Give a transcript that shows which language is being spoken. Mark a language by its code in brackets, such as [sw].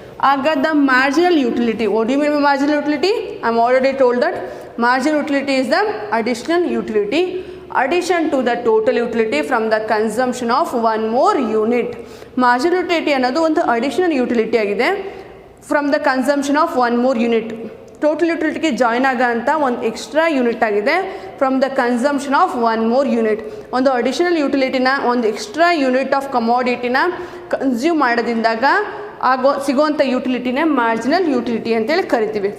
[kn] ಆಗ [en] The marginal utility, what you mean by marginal utility? I am already told that marginal utility is the additional utility, addition to the total utility from the consumption of one more unit. [kn] Marginal utility ಅನ್ನೋದು ಒಂದು additional utility ಆಗಿದೆ [en] From the consumption of one more unit. [kn] Total ಯುಟಿಲಿಟಿಗೆ join ಆಗೋಂಥ ಒಂದು extra unit ಆಗಿದೆ [en] From the consumption of one more unit. [kn] ಒಂದು additional ಯುಟಿಲಿಟಿನ, ಒಂದು extra unit of ಕಮೋಡಿಟಿನ consume ಮಾಡೋದ್ರಿಂದಾಗ ಸಿಗೋವಂಥ ಯುಟಿಲಿಟಿನೇ marginal utility ಅಂತೇಳಿ ಕರಿತೀವಿ.